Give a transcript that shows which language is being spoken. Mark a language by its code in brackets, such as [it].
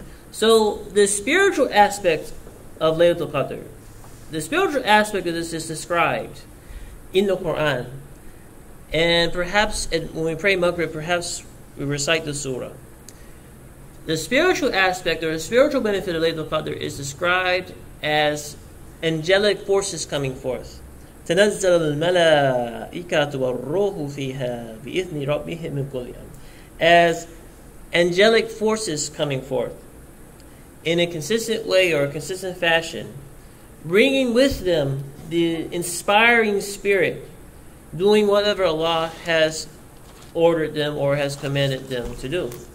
[en] So the spiritual aspect of Laylatul Qadr, the spiritual aspect of this is described in the Quran. And perhaps when we pray Maghrib, perhaps we recite the surah. The spiritual aspect or the spiritual benefit of Laylatul Qadr is described as angelic forces coming forth. [ar] تنزل الملائكة والروح فيها بإذن ربهم من كل أمر. [en] As angelic forces coming forth in a consistent way or a consistent fashion, bringing with them the inspiring spirit, doing whatever Allah has ordered them or has commanded them to do.